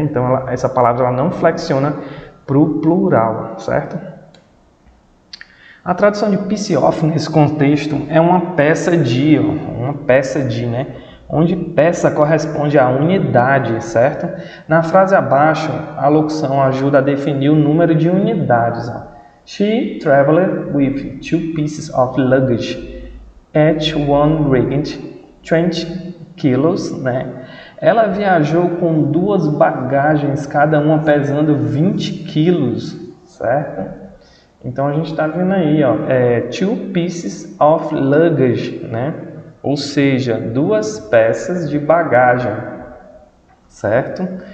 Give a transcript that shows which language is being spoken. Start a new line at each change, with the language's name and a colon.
Portuguese: Então essa palavra ela não flexiona para o plural, certo? A tradução de piece of nesse contexto é uma peça de, né? Onde peça corresponde à unidade, certo? Na frase abaixo, a locução ajuda a definir o número de unidades.
English: She traveled with 2 pieces of luggage, each one weighing 20 quilos,
Portuguese: né? Ela viajou com 2 bagagens, cada uma pesando 20 quilos, certo? Então a gente está vendo aí, ó,
English: 2 pieces of luggage,
Portuguese: né? Ou seja, 2 peças de bagagem, certo?